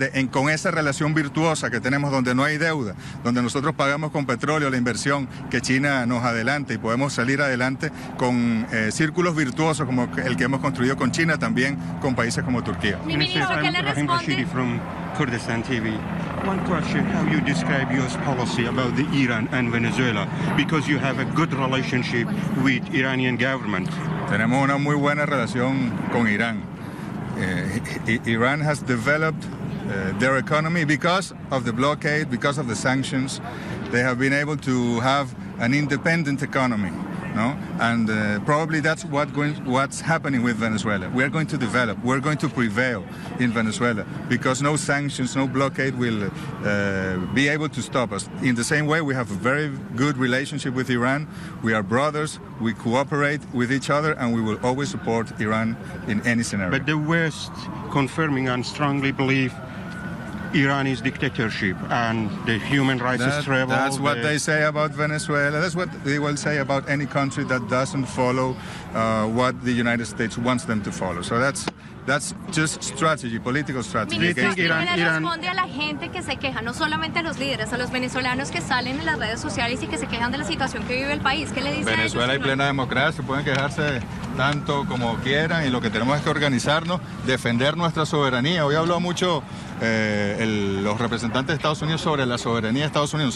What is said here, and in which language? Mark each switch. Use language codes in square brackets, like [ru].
[es] con esa relación virtuosa que tenemos, donde no hay deuda, donde nosotros pagamos con petróleo la inversión que China nos adelanta y podemos salir adelante con círculos virtuosos como el que hemos construido con China, también con países como Turquía. Ministro, ¿qué le responde? [en] From Kurdistan TV. One question: how you describe U.S. policy about the Iran and Venezuela, because you have a good relationship with Iranian government. [es] Tenemos una muy buena relación con Irán. [en] Iran has developed their economy because of the blockade, because of the sanctions. They have been able to have an independent economy. No? And probably that's what's happening with Venezuela. We are going to develop, we're going to prevail in Venezuela because no sanctions, no blockade will be able to stop us. In the same way, we have a very good relationship with Iran. We are brothers, we cooperate with each other, and we will always support Iran in any scenario. But the West confirming and strongly believe Irani's dictatorship and the human rights struggle. That's what they say about Venezuela. That's what they will say about any country that doesn't follow what the United States wants them to follow. So that's just strategy, political strategy. [es] Ministro, ¿qué le responde a la gente que se queja, no solamente a los líderes, a los venezolanos que salen en las redes sociales y que se quejan de la situación que vive el país? ¿Qué le dice Venezuela a ellos? hay plena democracia, pueden quejarse tanto como quieran y lo que tenemos es que organizarnos, defender nuestra soberanía. Hoy habló mucho los representantes de Estados Unidos sobre la soberanía de Estados Unidos.